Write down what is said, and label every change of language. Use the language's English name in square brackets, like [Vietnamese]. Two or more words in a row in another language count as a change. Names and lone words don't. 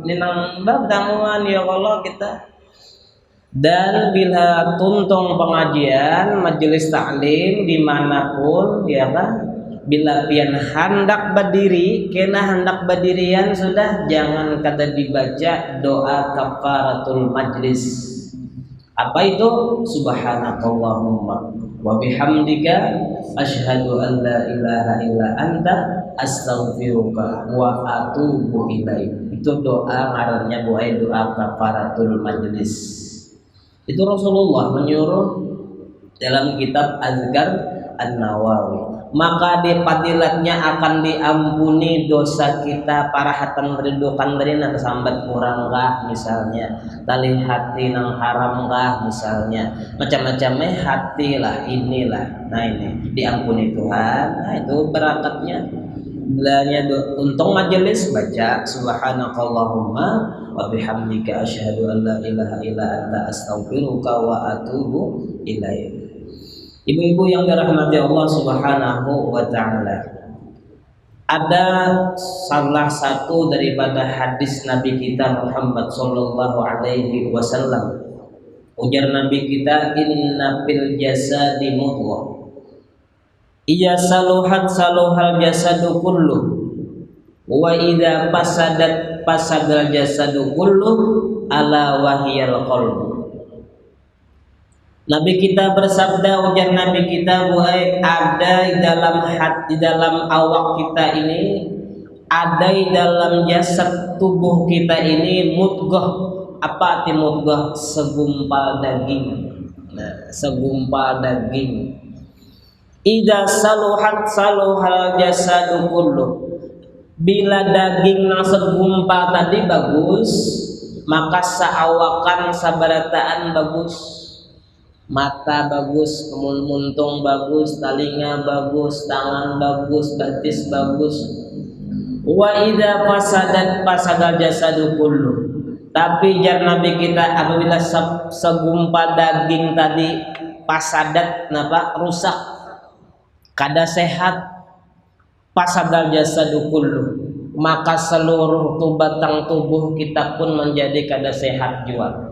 [Banjar] Ini nambah bertamuan [Arabic] يا الله [Banjar] kita. Dan bila tuntung pengajian majelis taklim dimanapun ya kan, bila pian hendak berdiri kena hendak berdirian sudah, jangan kata dibaca doa [Arabic] كفارة المجلس. [Banjar] Apa itu? [Arabic] سبحانك اللهم وبحمدك أشهد أن لا إله إلا أنت أستغفرك وأتوب إليك. [Banjar] Itu doa ngarannya doa [Arabic] كفارة المجلس. [Banjar] Itu Rasulullah menyuruh dalam kitab Azkar An-Nawawi. Maka di fadilatnya akan diampuni dosa kita parahatan rindukan dari nang sambat kurang kah misalnya, tali hati nang haram kah misalnya, macam-macamnya hati lah inilah. Nah ini diampuni Tuhan. Nah itu berakatnya. Bilanya untung majelis baca [Arabic] سبحانك اللهم وبحمدك أشهد أن لا إله إلا أنت أستغفرك وأتوب إليك. [Banjar] Ibu-ibu yang dirahmati [Arabic] الله سبحانه وتعالى. [Banjar] Ada salah satu daripada hadis Nabi kita Muhammad [Arabic] صلى الله عليه وسلم. [Banjar] Ujar Nabi kita, [Arabic] إن في الجسد مضغة. إيا صلحت صلح الجسد كله وإذا فسد الجسد كله ألا وهي القلب. [Banjar] Nabi kita bersabda, ujar Nabi kita, buai ada dalam hati, dalam awak kita ini, ada dalam jasad tubuh kita ini mudghah. Apa arti mudghah? Segumpal daging. Nah, segumpal daging. [Arabic] إذا صلحت صلح الجسد كله. [Banjar] Bila daging nang segumpal tadi bagus, maka saawakan sabarataan bagus. Mata bagus, muntung bagus, telinga bagus, tangan bagus, betis bagus. [Arabic] وإذا فسد الجسد كله. [Banjar] Tapi jar Nabi kita apabila segumpal daging tadi fasadat napa rusak, kada sehat, [Arabic] فسد الجسد كله, [Banjar] maka seluruh batang tubuh kita pun menjadi kada sehat juga.